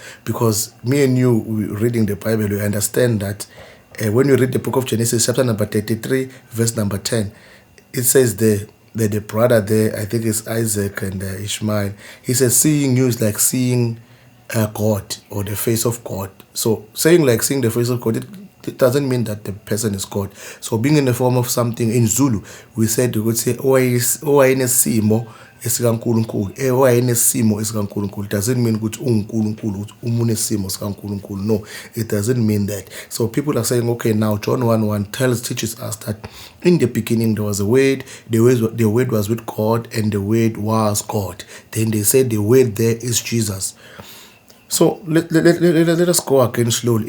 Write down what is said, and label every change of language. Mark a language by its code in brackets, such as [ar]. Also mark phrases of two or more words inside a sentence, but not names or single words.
[en] Because me and you reading the Bible, we understand that when you read the book of Genesis, chapter number 33, verse number 10, it says the brother there, I think it's Isaac and Ishmael, he says, seeing you is like seeing God or the face of God. So saying like seeing the face of God, it doesn't mean that the person is God. So being in the form of something, in Zulu, we would say, [zu] owayenesimo esikaNkulunkulu. Owayenesimo esikaNkulunkulu. [en] It doesn't mean [zu] ukuthi uNkulunkulu, umunesimo esikaNkulunkulu. [en] No, it doesn't mean that. So people are saying, okay, now John 1:1 teaches us that in the beginning there was a word, the word was with God, and the word was God. Then they said the word there is Jesus. So let us go again slowly.